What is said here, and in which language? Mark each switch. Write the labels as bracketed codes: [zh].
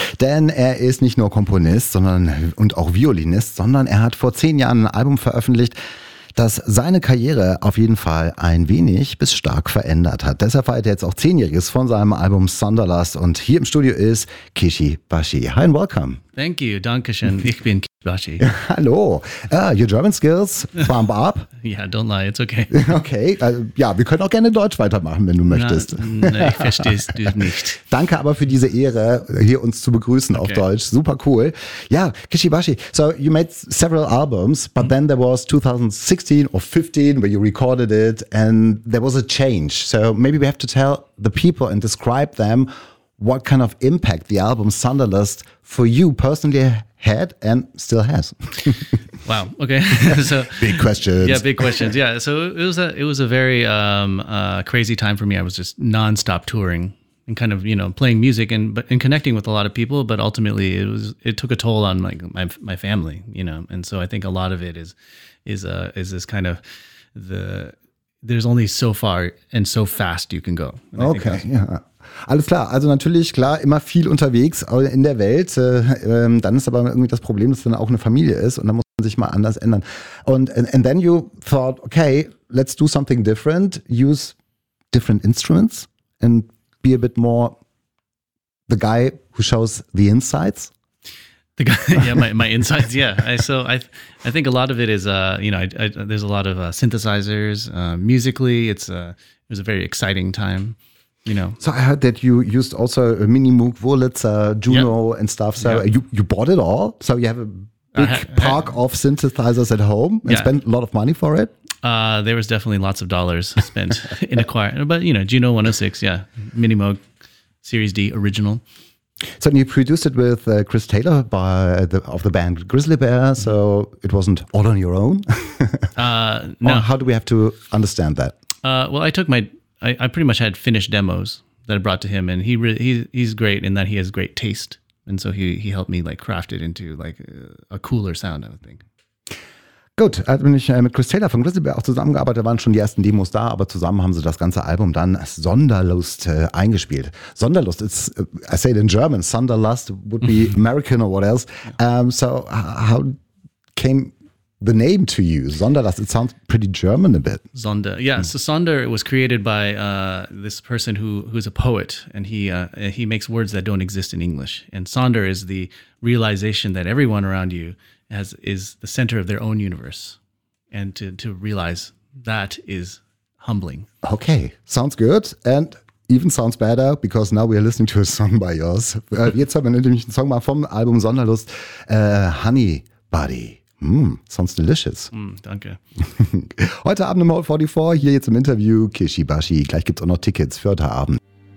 [de] Denn er ist nicht nur Komponist und auch Violinist, sondern er hat vor 10 Jahren ein Album veröffentlicht, das seine Karriere auf jeden Fall ein wenig bis stark verändert hat. Deshalb feiert er jetzt auch 10-Jähriges von seinem Album Sunderlust. Und hier im Studio ist Kishi Bashi. [en] Hi and welcome. Thank you. [de] Dankeschön. Ich bin Kishi Bashi. Hallo. [en] Your German skills, bump up. Yeah, don't lie. It's okay. Okay. [de] Ja, wir können auch gerne Deutsch weitermachen, wenn du möchtest. Nein, ich verstehe es nicht. Danke aber für diese Ehre, hier uns zu begrüßen auf Deutsch. Super cool. Ja, Kishi Bashi. [en] So, you made several albums, but then there was 2016 or 15 where you recorded it and there was a change. So maybe we have to tell the people and describe them what kind of impact the album Sunderlust for you personally had and still has. Wow. Okay. So, big questions. Yeah, big questions. Yeah. So it was a very crazy time for me. I was just nonstop touring and kind of, you know, playing music and connecting with a lot of people. But ultimately, it took a toll on like my family, you know. And so I think a lot of it is this kind of there's only so far and so fast you can go. Okay. Yeah. [de] Alles klar, also natürlich, klar, immer viel unterwegs in der Welt, dann ist aber irgendwie das Problem, dass dann auch eine Familie ist und dann muss man sich mal anders ändern. [en] And then you thought, okay, let's do something different, use different instruments and be a bit more the guy who shows the insides. The guy, yeah, my insides, yeah. I think a lot of it is, you know, there's a lot of synthesizers. Musically, it was a very exciting time. You know, so I heard that you used also a Mini Moog, Wurlitzer, Juno, and stuff. So you bought it all. So you have a big park of synthesizers at home and spent a lot of money for it. There was definitely lots of dollars spent in acquiring, but you know, Juno 106, Mini Moog Series D original. So you produced it with Chris Taylor of the band Grizzly Bear. So it wasn't all on your own. No. Or how do we have to understand that? Well, I pretty much had finished demos that I brought to him, and he's great in that he has great taste, and so he helped me like craft it into like a cooler sound, I would think. [de] Gut, also bin ich mit Chris Taylor von Grizzly Bear auch zusammengearbeitet, da waren schon die ersten Demos da, aber zusammen haben sie das ganze Album dann Sunderlust eingespielt. [en] Sunderlust, I say it in German, Sunderlust would be American or what else. So how came the name to you, Sonderlust? It sounds pretty German a bit. Sonder, So Sonder was created by this person who's a poet, and he makes words that don't exist in English. And Sonder is the realization that everyone around you is the center of their own universe. And to realize that is humbling. Okay, sounds good. And even sounds better, because now we are listening to a song by yours. [de] Jetzt haben wir nämlich einen Song mal vom Album Sonderlust, Honey Buddy. [en] Sounds delicious. [de] Danke. Heute Abend im Hall 44, hier jetzt im Interview, Kishi Bashi. Gleich gibt's auch noch Tickets für heute Abend.